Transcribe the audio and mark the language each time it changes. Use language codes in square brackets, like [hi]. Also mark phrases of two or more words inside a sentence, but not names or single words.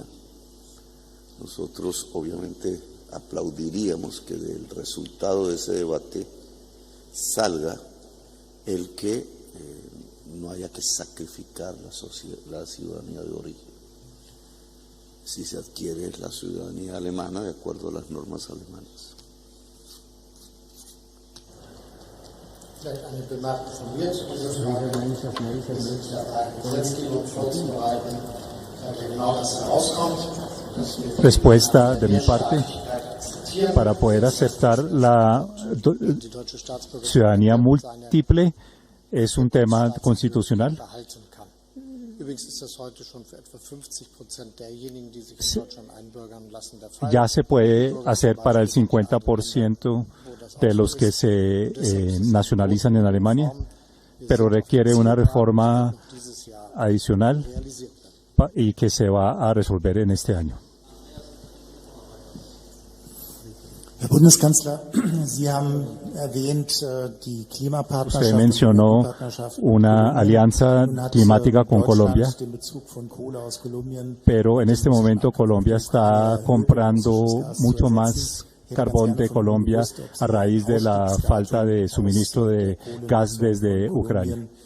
[es] Nosotros, obviamente, aplaudiríamos que del resultado de ese debate salga el que no haya que sacrificar la ciudadanía de origen. Si se adquiere la ciudadanía alemana de acuerdo a las normas alemanas. [de] Vielleicht eine Bemerkung von mir zu dieser Frage. Wir sind ja bei Gesetzgebung vorzubereiten, genau das herauskommt. [es] Respuesta de mi parte, para poder aceptar la ciudadanía múltiple es un tema constitucional. Ya se puede hacer para el 50% de los que se nacionalizan en Alemania, pero requiere una reforma adicional y que se va a resolver en este año. [de] Herr Bundeskanzler, Sie haben erwähnt, die Klimapartnerschaft. [es] Usted mencionó una alianza climática con Colombia, pero en este momento Colombia está comprando mucho más carbón de Colombia a raíz de la falta de suministro de gas desde Ucrania.